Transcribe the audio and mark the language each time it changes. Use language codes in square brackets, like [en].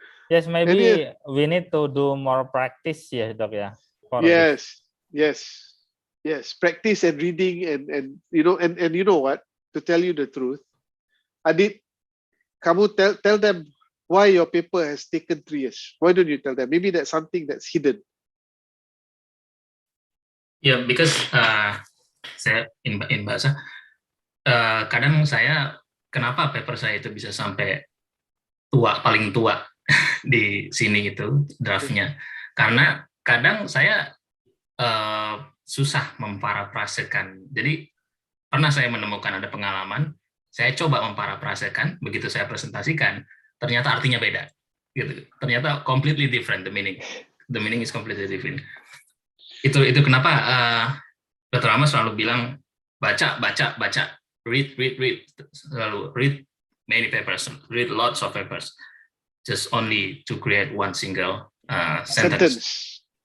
[en] Yes, maybe we need to do more practice, yeah, Doc, yeah. Yes. Practice and reading and you know, and you know what? To tell you the truth, Adit, kamu tell them why your paper has taken 3 years. Why don't you tell them? Maybe that's something that's hidden. Yeah, because [id] saya in bahasa kadang saya kenapa paper saya itu bisa sampai paling tua di sini itu draftnya, karena kadang saya susah memparafrasekan. Jadi pernah saya menemukan ada pengalaman, saya coba memparafrasekan, begitu saya presentasikan, ternyata artinya beda. Gitu. [en] Ternyata completely different the meaning. The meaning is completely different. [id] Itu kenapa Dr. Ahmad selalu bilang baca, read, selalu [en] read many papers, read lots of papers, just only to create one single sentence.